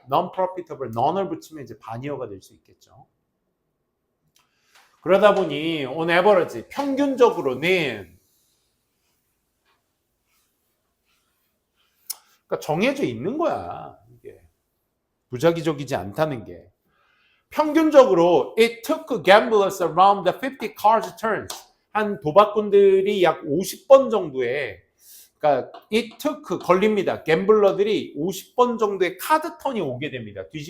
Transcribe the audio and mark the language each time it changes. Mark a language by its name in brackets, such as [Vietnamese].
[Korean] non-profitable, non을 붙이면 이제 반의어가 될 수 있겠죠. 그러다 보니 on average, 평균적으로는 그러니까 정해져 있는 거야. 이게 부작위적이지 않다는 게. 평균적으로 [English] it took gamblers around the 50 cards turns. [Korean] 한 도박꾼들이 약 50번 정도의 그러니까 [English] it took [Korean] 걸립니다. 갬블러들이 50번 정도의 카드 턴이 오게 됩니다.